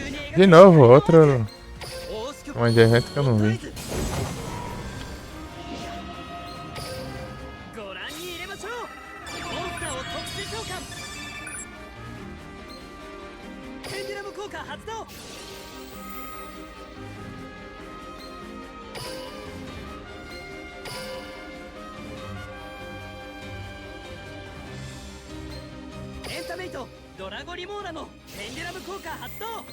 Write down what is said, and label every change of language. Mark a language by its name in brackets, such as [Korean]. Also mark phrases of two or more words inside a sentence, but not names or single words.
[Portuguese] De novo, outro. Uma de evento que eu não vi. [Japanese] ご覧に入れましょう。モンスターを特殊召喚。ペンデュラム効果発動。エンタメイトドラゴリモーラのペンデュラム効果発動。